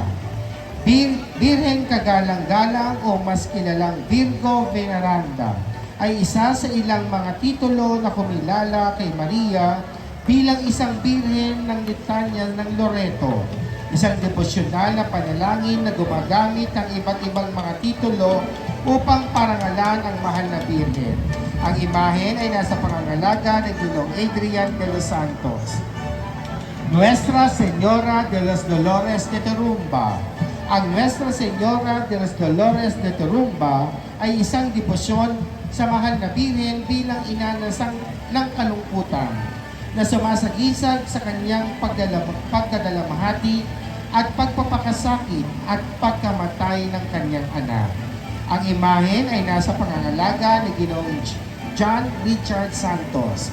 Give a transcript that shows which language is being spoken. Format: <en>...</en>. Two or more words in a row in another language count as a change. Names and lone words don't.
<tl>Birhen Kagalang-galang o mas kilalang Virgo Veneranda ay isa sa ilang mga titulo na kumilala kay Maria bilang isang birhen ng litanya ng Loreto, isang devosyonal na panalangin na gumagamit ng iba't ibang mga titulo upang parangalan ang mahal na birhen. Ang imahen ay nasa pangangalaga ni Ginoong Adrian de los Santos. Nuestra Señora de los Dolores de Terumba. Ang Nuestra Señora de los Dolores de Turumba ay isang debosyon sa mahal na Birhen bilang ina ng kalungkutan na sumasagisag sa kanyang pagdadalamhati at pagpapakasakit at pagkamatay ng kanyang anak. Ang imahen ay nasa pangangalaga ni Ginoong John Richard Santos.</tl>